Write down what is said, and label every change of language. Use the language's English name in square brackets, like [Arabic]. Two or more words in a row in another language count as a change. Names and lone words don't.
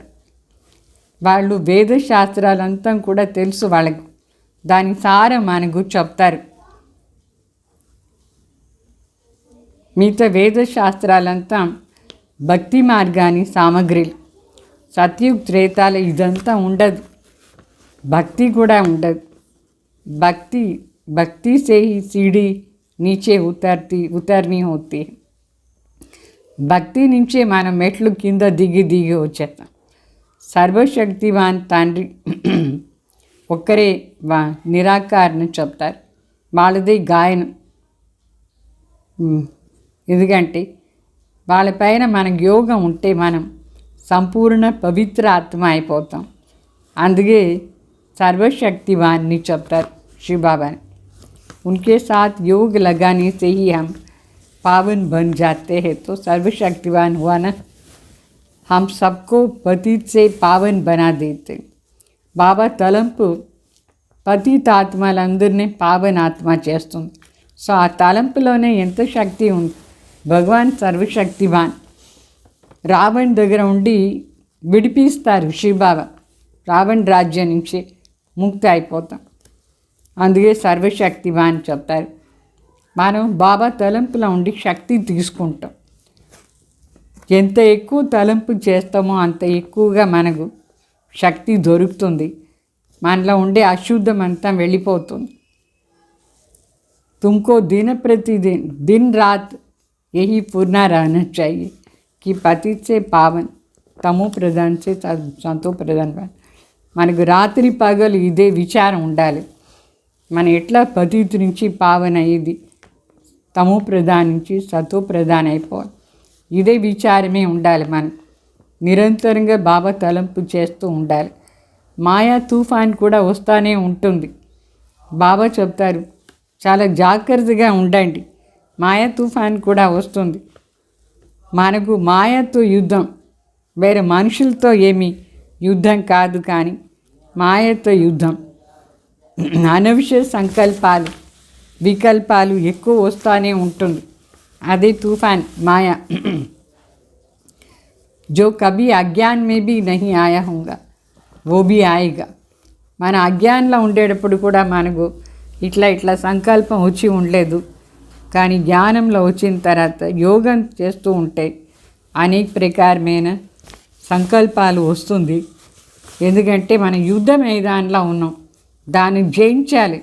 [Telugu] వాళ్ళు వేద శాస్త్రాలంతా కూడా తెలుసు వాళ్ళకు, దాని సారం మనకు చెప్తారు. మిగతా వేద శాస్త్రాలంతా భక్తి మార్గాన్ని సామగ్రిలు. సత్యుగ్ త్రేతాల ఇదంతా ఉండదు, భక్తి కూడా ఉండదు. [Hindi] భక్తి से ही सीढ़ी नीचे उतरनी होती है. [Telugu] భక్తి నుంచే మనం మెట్లు కింద దిగి వచ్చేస్తాం. సర్వశక్తివాన్ తండ్రి ఒక్కరే నిరాకారణ చెప్తారు. వాళ్ళది గాయనం. ఎందుకంటే వాళ్ళపైన మనకు యోగం ఉంటే మనం సంపూర్ణ పవిత్ర ఆత్మ అయిపోతాం. అందుకే సర్వశక్తివాన్ని చెప్తారు శివబాబాని. [Hindi] उनके साथ योग लगाने से ही हम पावन बन जाते हैं. तो सर्वशक्तिवान हुआ ना, हम सबको पतित से पावन बना देते. [Telugu] బాబా తలంపు పతితాత్మలందరినీ పావన ఆత్మ చేస్తుంది. సో ఆ తలంపులోనే ఎంత శక్తి ఉంది. భగవాన్ సర్వశక్తివాన్. రావణ్ దగ్గర ఉండి విడిపిస్తారు శివబాబా. రావణ్ రాజ్యం నుంచి ముక్తి అయిపోతాం. అందుకే సర్వశక్తివాన్ చెప్తారు. మనం బాబా తలంపులో ఉండి శక్తి తీసుకుంటాం. ఎంత ఎక్కువ తలంపు చేస్తామో అంత ఎక్కువగా మనకు శక్తి దొరుకుతుంది. మనలో ఉండే అశుద్ధం అంతా వెళ్ళిపోతుంది. [Hindi] तुमको दिन प्रतिदिन दिन रात यही पूर्णा रहना चाहिए कि पतित से पावन तमो प्रधान से संतो प्रधान. [Telugu] మనకు రాత్రి పగలు ఇదే విచారం ఉండాలి. మనం ఎట్లా పతిత్ నుంచి పావన అయ్యేది, తమో ప్రధాన్ నుంచి సతో ప్రధాన్ అయిపోవాలి. ఇదే విచారమే ఉండాలి. మనం నిరంతరంగా బాబా తలంపు చేస్తూ ఉండాలి. మాయా తుఫాన్ కూడా వస్తూనే ఉంటుంది. బాబా చెప్తారు చాలా జాగ్రత్తగా ఉండండి, మాయా తుఫాన్ కూడా వస్తుంది. మనకు మాయతో యుద్ధం, వేరే మనుషులతో ఏమీ యుద్ధం కాదు, కానీ మాయతో యుద్ధం. అనవసర సంకల్పాలు వికల్పాలు ఎక్కువ వస్తూనే ఉంటుంది. అదే తుఫాన్ మాయా. [Hindi] जो कभी अज्ञान में भी नहीं आया होगा वो भी आएगा. [Telugu] మన అజ్ఞానంలో ఉండేటప్పుడు కూడా మనకు ఇట్లా సంకల్పం వచ్చి ఉండలేదు, కానీ జ్ఞానంలో వచ్చిన తర్వాత యోగం చేస్తూ ఉంటే అనేక ప్రకారమైన సంకల్పాలు వస్తుంది. ఎందుకంటే మనం యుద్ధ మైదానంలో ఉన్నాం, దాన్ని జయించాలి.